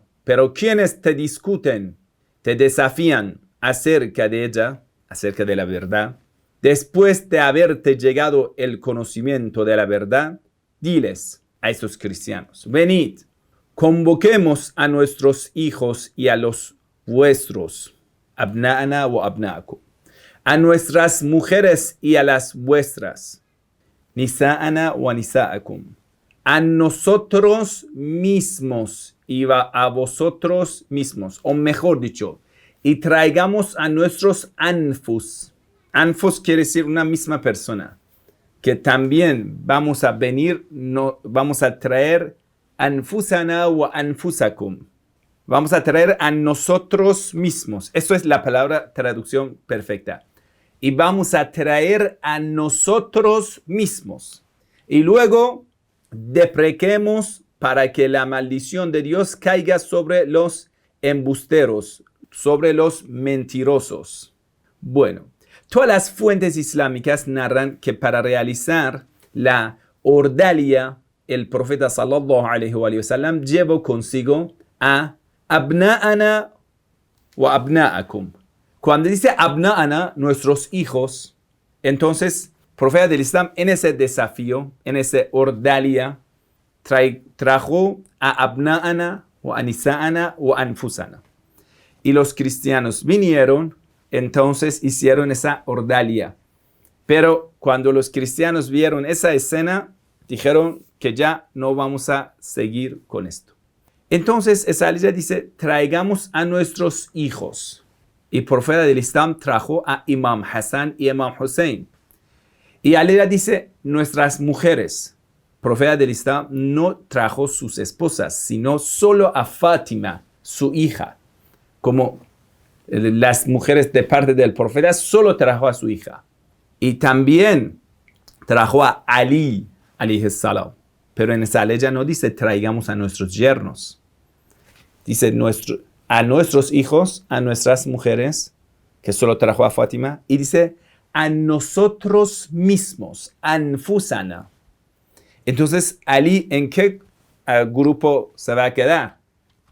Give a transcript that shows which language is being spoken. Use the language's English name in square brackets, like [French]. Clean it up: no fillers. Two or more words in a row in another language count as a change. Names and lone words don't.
[Spanish] Pero quienes te discuten, te desafían acerca de ella, acerca de la verdad, después de haberte llegado el conocimiento de la verdad, diles a esos cristianos: venid, convoquemos a nuestros hijos y a los vuestros, [Arabic] أبناءنا وأبناءكم, [Spanish] a nuestras mujeres y a las vuestras, [Arabic] نساءنا ونساءكم, [Spanish] a nosotros mismos y a vosotros mismos, o mejor dicho, y traigamos a nuestros anfus. Anfus quiere decir una misma persona, que también vamos a venir, vamos a traer [Arabic] أنفسنا وأنفسكم. [Spanish] Vamos a traer a nosotros mismos. Eso es la palabra traducción perfecta. Y vamos a traer a nosotros mismos. Y luego deprequemos para que la maldición de Dios caiga sobre los embusteros, sobre los mentirosos. Bueno, todas las fuentes islámicas narran que para realizar la ordalia, el profeta [Arabic] صلى الله عليه وسلم [Spanish] llevó consigo a [Arabic] أبناءنا وأبناءكم. [Spanish] Cuando dice abna'ana, nuestros hijos, entonces el profeta del Islam en ese desafío, en ese ordalia, trajo a [Arabic] أبناءنا ونساءنا وأنفسنا. [Spanish] Y los cristianos vinieron, entonces hicieron esa ordalia. Pero cuando los cristianos vieron esa escena, dijeron que ya no vamos a seguir con esto. Entonces esa aleya dice: traigamos a nuestros hijos. Y el profeta del Islam trajo a Imam Hassan y Imam Hussein. Y aleya dice: nuestras mujeres. El profeta del Islam no trajo sus esposas, sino solo a Fátima, su hija. Como las mujeres de parte del profeta, solo trajo a su hija. Y también trajo a Ali [Arabic] عليه السلام. [Spanish] Pero en esa aleya no dice traigamos a nuestros yernos. Dice a nuestros hijos, a nuestras mujeres, que solo trajo a Fátima. Y dice a nosotros mismos, anfusana. Entonces, Ali, ¿en qué grupo se va a quedar?